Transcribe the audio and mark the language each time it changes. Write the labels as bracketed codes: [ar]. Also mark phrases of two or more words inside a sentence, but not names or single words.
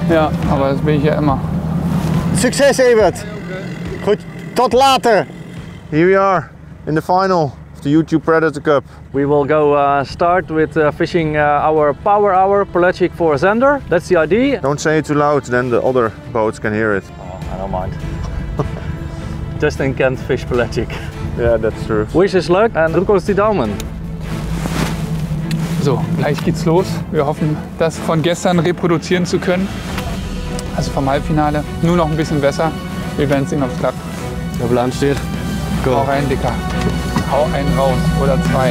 [de] Ja, aber das bin ich ja immer. [nl] Succes, Evert! Goed, tot later! [en] Here we are in the final of the YouTube Predator Cup. We will go start with fishing our power hour pelagic for Zander. That's the idea. Don't say it too loud, then the other boats can hear it. Oh, I don't mind. Justin can't fish pelagic. Yeah, that's true. Wish us luck and [de] drück uns die Daumen. So, gleich geht's los. Wir hoffen, das von gestern reproduzieren zu können. Also vom Halbfinale. Nur noch ein bisschen besser. Wir werden sehen, ob es klappt. Der Plan steht. Go. Hau rein, Dicker. Hau einen raus oder zwei.